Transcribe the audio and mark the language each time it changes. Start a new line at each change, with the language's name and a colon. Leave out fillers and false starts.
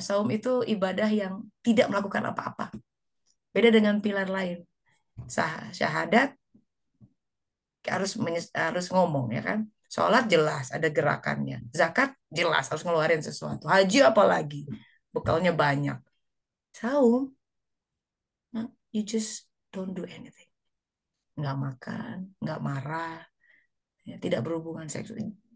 Indonesian: Saum itu ibadah yang tidak melakukan apa-apa. Beda dengan pilar lain. Syahadat harus ngomong ya kan. Sholat jelas ada gerakannya. Zakat jelas harus ngeluarin sesuatu. Haji apalagi bekalnya banyak.
English: Saum, you just don't do anything.
Indonesian: Nggak makan, nggak marah, ya, tidak berhubungan seksual.